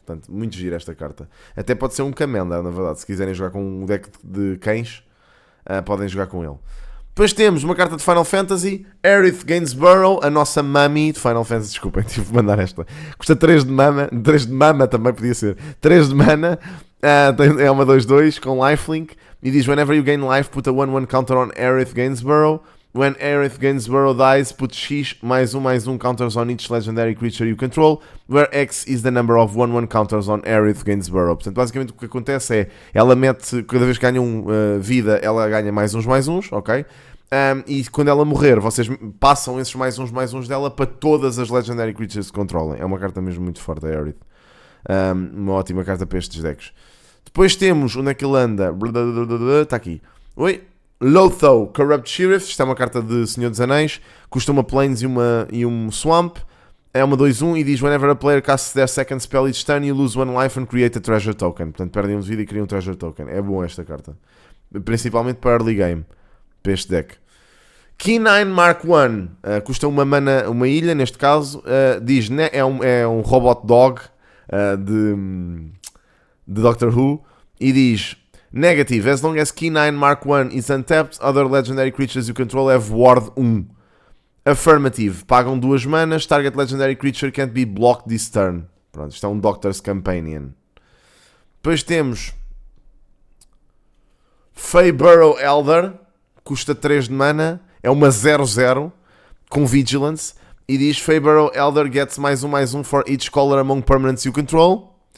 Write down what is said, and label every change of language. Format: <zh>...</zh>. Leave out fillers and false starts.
<pt>Portanto, muito gira esta carta. Até pode ser um Commander, na verdade. Se quiserem jogar com um deck de cães, podem jogar com ele. Depois temos uma carta de Final Fantasy, Aerith Gainsborough, a nossa mami de Final Fantasy. Desculpem, tive de mandar esta. Custa 3 de mana. 3 de mama também podia ser. 3 de mana. É uma 2/2 com lifelink. E diz:</pt> <en>whenever you gain life, put a 1/1 counter on Aerith Gainsborough. When Aerith Gainsborough dies, put X +1/+1 counters on each legendary creature you control, where X is the number of 1/1 counters on Aerith Gainsborough.</en> <pt>Portanto, basicamente o que acontece é, ela mete, cada vez que ganha vida, ela ganha +1/+1, ok? E quando ela morrer, vocês passam esses +1/+1 dela para todas as legendary creatures que controlem. É uma carta mesmo muito forte, a Aerith. Uma ótima carta para estes decks. Depois temos, onde é que ele anda? Está aqui. Oi. Lotho, Corrupt Sheriff. Isto é uma carta de Senhor dos Anéis. Custa uma Plains e um Swamp. É uma 2/1 e diz:</pt> <en>whenever a player casts their second spell each turn, you lose 1 life and create a treasure token.</en> <pt>Portanto, perdem 1 de vida e criam um treasure token. É bom esta carta. Principalmente para early game. Para este deck. Key9 Mark I. Custa uma mana, uma ilha, neste caso. Diz, né, é um robot dog de Doctor Who. E diz:</pt> <en>negative, as long as Key9 Mark I is untapped, other legendary creatures you control have ward 1. Affirmative,</en> <pt>pagam 2 manas,</pt> <en>target legendary creature can't be blocked this turn.</en> <pt>Pronto, isto é um Doctor's Companion. Depois temos Feyburrow Elder, custa 3 de mana, é uma 0/0 com Vigilance.</pt> <en>E diz: Feyburrow Elder gets +1/+1 for each color among permanents you control.</en>